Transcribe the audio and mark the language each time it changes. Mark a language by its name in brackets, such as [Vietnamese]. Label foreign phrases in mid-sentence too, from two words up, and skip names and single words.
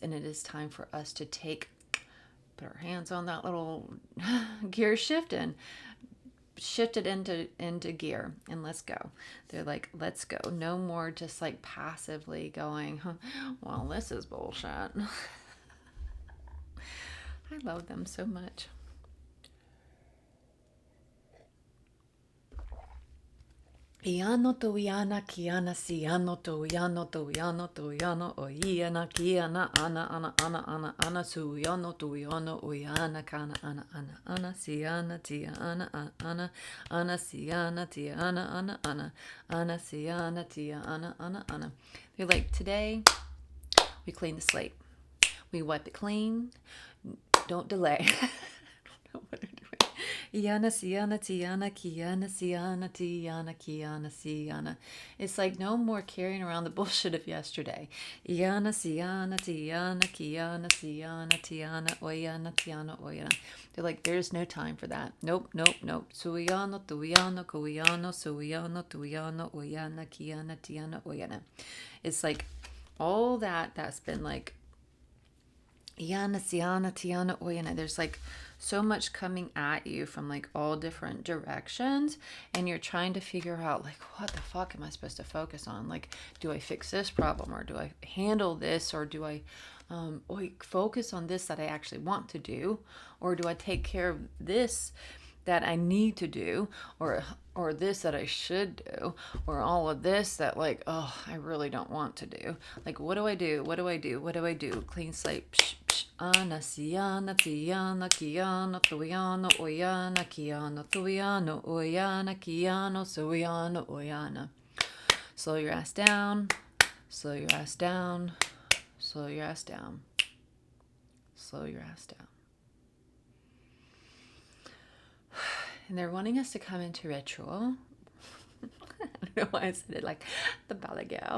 [English] And it is time for us to put our hands on that little gear shift and shift it into gear and let's go. They're like, let's go. No more just like passively going, well, this is bullshit. I love them so much. Iano to iana kiana siano to iano oiana kiana ana suiano to iano oiana kana ana siana tia ana siana tia ana siana tia ana. They're like, today we clean the slate, we wipe it clean, don't delay. I don't know what they're doing. Iana siana tiana kiana siana tiana kiana siana. It's like no more carrying around the bullshit of yesterday. Iana siana tiana kiana siana tiana oyana tiana oyana. They're like, there's no time for that. Nope. Suiano tuiano kuiano suiano tuiano oyana kiana tiana oyana. It's like all that's been like Iana siana tiana oyana. There's like so much coming at you from like all different directions, and you're trying to figure out like, what the fuck am I supposed to focus on? Like, do I fix this problem, or do I handle this, or do I focus on this that I actually want to do, or do I take care of this that I need to do, or this that I should do, or all of this that like, oh, I really don't want to do. Like, what do I do? Clean slate. Psh, psh. Ana siana tiana kiana tuiano oyana kiana tuiano oyana kiano suiano oyana. Slow your ass down. Slow your ass down. Slow your ass down. Slow your ass down. And they're wanting us to come into ritual. I don't know why I said it like the ballet girl.